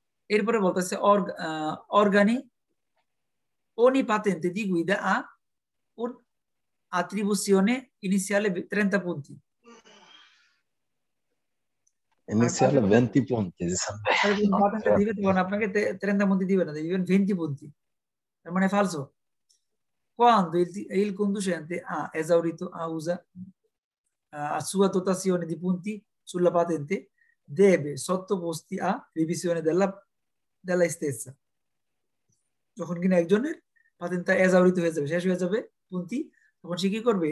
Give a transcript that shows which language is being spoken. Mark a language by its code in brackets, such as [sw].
[bn] এরপরে বলতেছে [it] organi ogni patente di guida ha un'attribuzione iniziale 30 punti। [bn] Initial 20 punti patente দিবে তখন আপনাকে 30 punti দিবে না, দিবেন 20 punti। তার মানে falso। [it] Quando il conducente ha esaurito a sua dotazione di punti sulla patente deve sottoposti a revisione della stessa। [bn] যখন কিনা একজনের পাতেনটা এজাউরিত হয়ে যাবে, শেষ হয়ে যাবে পুন্তি, তখন সে কি করবে?